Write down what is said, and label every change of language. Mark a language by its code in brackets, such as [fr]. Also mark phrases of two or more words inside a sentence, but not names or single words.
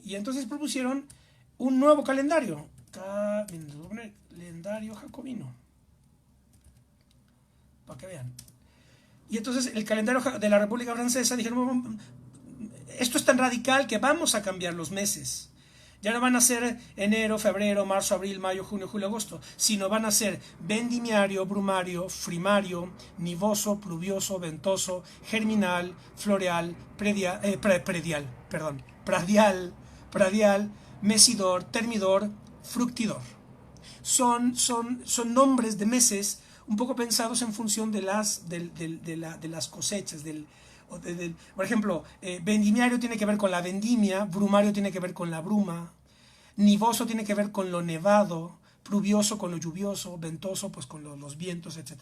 [es] Y entonces propusieron un nuevo calendario. Miren, les voy a poner calendario jacobino. Para que vean. Y entonces el calendario de la República Francesa dijeron, esto es tan radical que vamos a cambiar los meses. Ya no van a ser enero, febrero, marzo, abril, mayo, junio, julio, agosto, sino van a ser vendimiario, brumario, frimario, nivoso, pluvioso, ventoso, germinal, floreal, pradial, mesidor, termidor, fructidor. Son nombres de meses un poco pensados en función de las cosechas. Por ejemplo, vendimiario tiene que ver con la vendimia, brumario tiene que ver con la bruma, nivoso tiene que ver con lo nevado, pluvioso con lo lluvioso, ventoso pues con los vientos, etc.